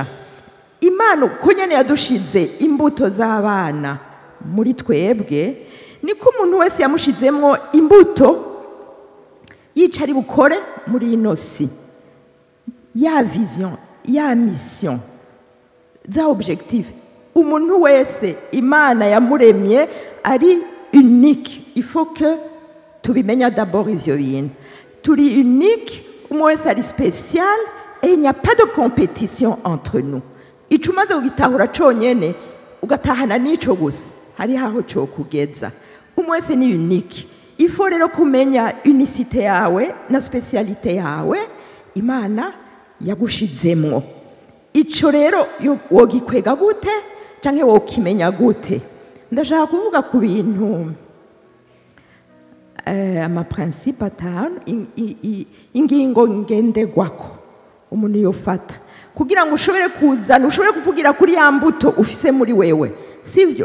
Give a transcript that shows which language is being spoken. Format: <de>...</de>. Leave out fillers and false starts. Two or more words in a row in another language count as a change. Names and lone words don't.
<rn>Imana uko nyene yadushize imbuto z'abana muri twebwe, niko umuntu wese yamushizemwo imbuto yicari bukore muri ino si, ya vision, ya mission, za objectif. Umuntu wese Imana yamuremye ari unique.</rn> <fr>Il faut que tubimenya d'abord</fr> <rn>ivyo bintu. Turi unique, umwe wese ari spécial,</rn> <fr>et il n'y a pas de compétition entre nous.</fr> <rn>Ico umaze kugitahura conyene ugatahana n'ico gusa, hari haho co kugeza. Umwe wese ni unique.</rn> <fr>Il faut</fr> <rn>rero kumenya unicité yawe na spécialité yawe Imana yagushizemwo. Ico rero wogikwega gute canke wokimenya gute? Ndashaka kuvuga ku bintu ama principe atanu, ingingo ngendegwako umuntu yofata kugira ngo ushobore kuzana, ushobore kuvugira kuri ya mbuto ufise muri wewe, sivyo?</rn>